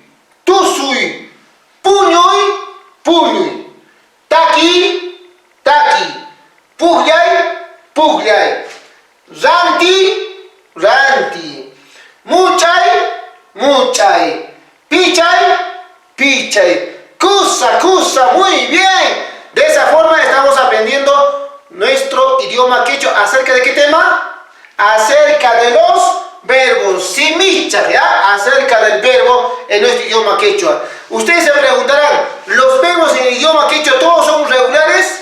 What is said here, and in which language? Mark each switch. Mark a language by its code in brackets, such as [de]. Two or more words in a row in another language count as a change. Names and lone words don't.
[qu] Tusui. Puñuy. Puñuy. Taki. Taki. Pugyay. Pugyay. Ranti. Ranti. Muchay. Muchay. Pichay. Pichay. Kusa. Kusa. [es] Muy bien. De esa forma estamos aprendiendo nuestro idioma quechua. ¿Acerca de qué tema? Acerca de los verbos. Simicha, ¿ya? Acerca del verbo en nuestro idioma quechua. Ustedes se preguntarán, ¿los verbos en el idioma quechua todos son regulares?